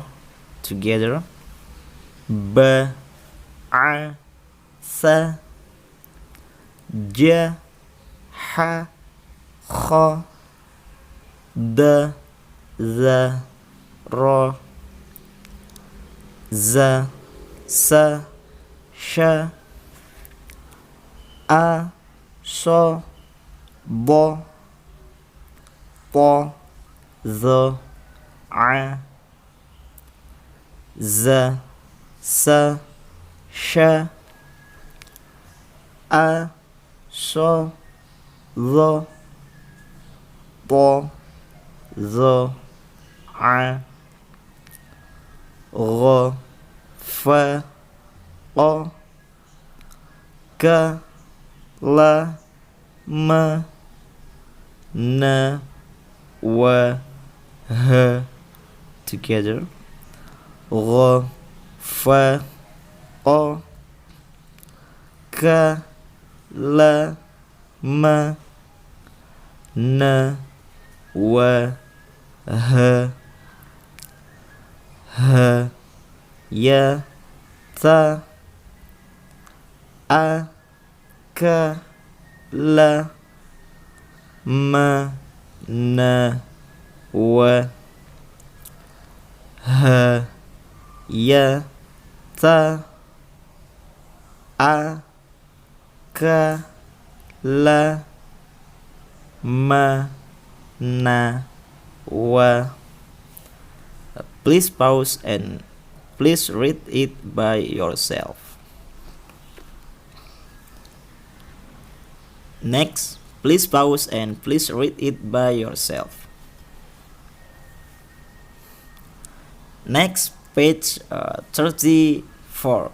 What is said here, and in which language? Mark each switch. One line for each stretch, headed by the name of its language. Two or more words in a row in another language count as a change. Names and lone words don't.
English: Together. Ba a sa ja ha kha da za ra. Z sa sha a so bo po zo a. Z sa sha a so zo po zo a. Gha fa o ka la ma na wa ha. Together. Gha fa o ka la ma na wa ha. Ha ya ta a ka la ma na wa ha ya ta a ka la ma na wa. Please pause and please read it by yourself. Next, please pause and please read it by yourself. Next, page 34.